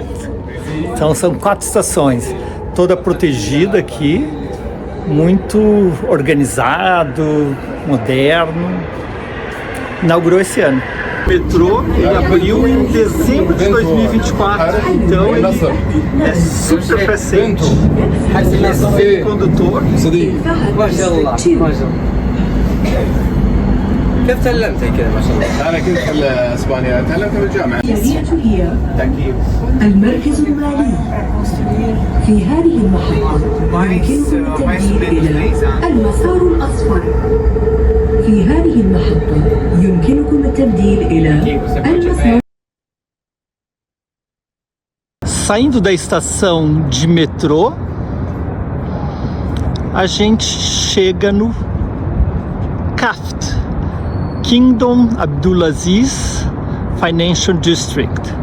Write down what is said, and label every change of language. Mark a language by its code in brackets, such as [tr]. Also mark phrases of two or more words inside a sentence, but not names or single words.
[pt] Então são 4 estações, toda protegida aqui, muito organizado, moderno. Inaugurou esse ano. O metrô ele abriu em dezembro de 2024, então ele é super recente. Esse condutor. [ar] ما شاء الله ما شاء الله. كيف تعلمت كذا ما شاء الله؟ انا كنت في اسبانيا تعلمت بالجامعه. هي المركز المالي. في هذه المحطة يمكنكم التبديل إلى المسار الأصفر. في هذه المحطة يمكنكم التبديل إلى المسار. [pt] Saindo da estação de metrô, a gente chega no KAFT, Kingdom Abdulaziz Financial District,